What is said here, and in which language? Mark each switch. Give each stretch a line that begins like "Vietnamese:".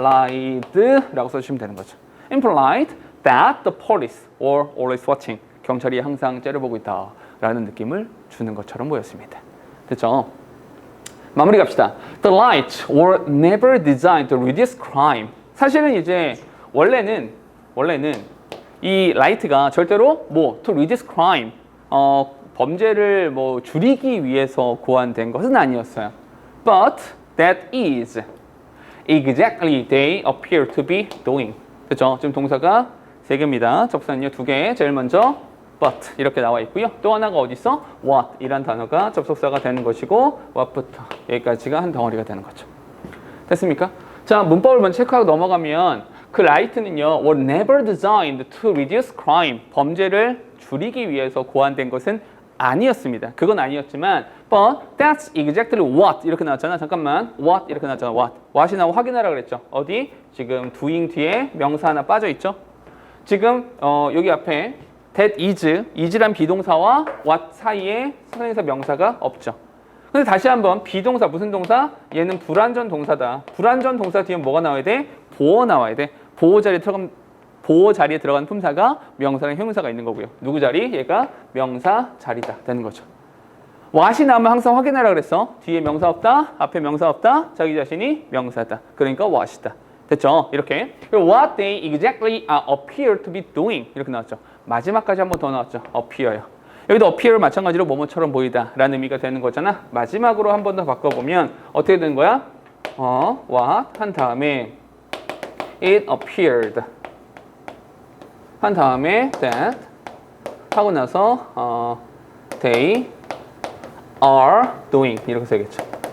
Korean: implied라고 써주시면 되는 거죠.
English: implied that the police were always watching.
Korean: 경찰이 항상 째려보고 있다라는 느낌을 주는 것처럼 보였습니다. 됐죠? 마무리 갑시다.
English: The lights were never designed to reduce crime.
Korean: 사실은 이제 원래는 이 라이트가 절대로
English: to reduce crime
Korean: 범죄를 줄이기 위해서 고안된 것은 아니었어요.
English: But that is exactly they appear to be doing.
Korean: 그렇죠? 지금 동사가 3개입니다. 접사는요 2개. 제일 먼저 but 이렇게 나와 있고요. 또 하나가 어디 있어? what 이란 단어가 접속사가 되는 것이고 what부터 여기까지가 한 덩어리가 되는 거죠. 됐습니까? 자, 문법을 먼저 체크하고 넘어가면 그 라이트는요
English: were never designed to reduce crime.
Korean: 범죄를 줄이기 위해서 고안된 것은 아니었습니다. 그건 아니었지만
English: but that's exactly what
Korean: 이렇게 나왔잖아. 잠깐만. what 이렇게 나왔잖아. what이 나오고 확인하라 그랬죠. 어디? 지금 doing 뒤에 명사 하나 빠져 있죠. 지금 여기 앞에 that is란 비동사와 what 사이에 선행사 명사가 없죠. 근데 다시 한번 비동사 무슨 동사? 얘는 불완전 동사다. 불완전 동사 뒤에 뭐가 나와야 돼? 보어 나와야 돼. 보어 자리에 들어간 품사가 명사랑 형용사가 있는 거고요. 누구 자리? 얘가 명사 자리다 되는 거죠. what이 나오면 항상 확인하라 그랬어. 뒤에 명사 없다, 앞에 명사 없다, 자기 자신이 명사다. 그러니까 what이다. 됐죠? 이렇게.
English: What they exactly appear to be doing
Korean: 이렇게 나왔죠. 마지막까지 한 번 더 나왔죠. appear요. 여기도 appear 마찬가지로 뭐뭐처럼 보이다 라는 의미가 되는 거잖아. 마지막으로 한 번 더 바꿔보면 어떻게 되는 거야? what 한 다음에
English: it appeared
Korean: 한 다음에 that 하고 나서
English: they are doing
Korean: 이렇게 써야겠죠.